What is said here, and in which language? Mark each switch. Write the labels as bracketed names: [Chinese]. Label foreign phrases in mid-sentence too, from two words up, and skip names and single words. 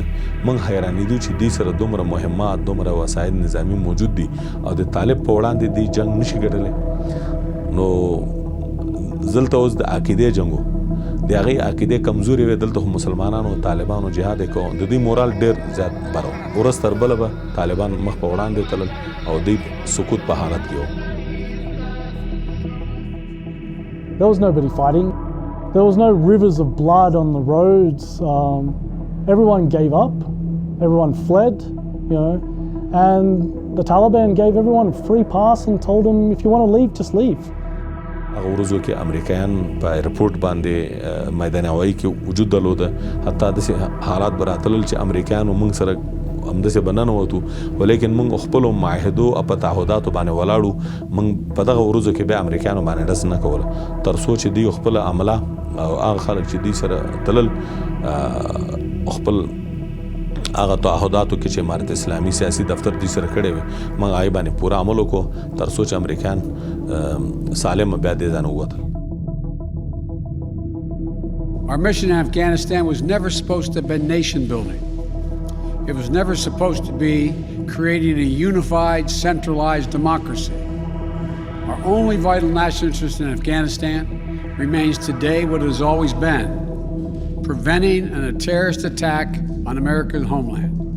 [Pashto] موږ حیرانېدو چې دوی سره دومره مهمات دومره وسایل نظامي موجود دي او د طالب په وړاندې دوی جنګ نشي ګټلی نو دلته اوس د عقیدې جنګ و د هغې عقیدې کمزورې وې دلته خو مسلمانانو طالبانو جهاد یې کوه د دوی مورال ډېر زیات بر و ورځ تر بله به طالبان مخ په وړاندې تلل او دوی سقوط په حالت کې و. [English] There was nobody fighting. There was no rivers of blood on the roads. Everyone gave up. Everyone fled, and the Taliban gave everyone a free pass and told them, if you want to leave, just leave. [Pashto] هغه ورځو کې امریکایان په ایرپورټ باندې میدان هوایي کې وجود درلوده حتی داسې حالات به راتلل چې امریکایانو موږ سره همداسې به ننوتو ولیکن موږ خپلو معاهدو او په تعهداتو باندې ولاړو موږ په دغه ورځو کې بیا امریکایانو باندې ډز نه کوله تر څو چې دوی خپله عمله او هغه خلک چې دوی سره تلل خپل هغه تعهداتو کې چې امارت اسلامي سیاسي دفتر دوی سره کړی وي موږ هغې باندې پوره عمل وکړو تر څو چې امریکایان سالم بیا دې ځای نه ووتل. [English] Our mission in Afghanistan was never supposed to have been nation building. It was never supposed to be creating a unified, centralized democracy. Our only vital national interest in Afghanistan remains today what it has always been, preventing a terrorist attack on America's homeland.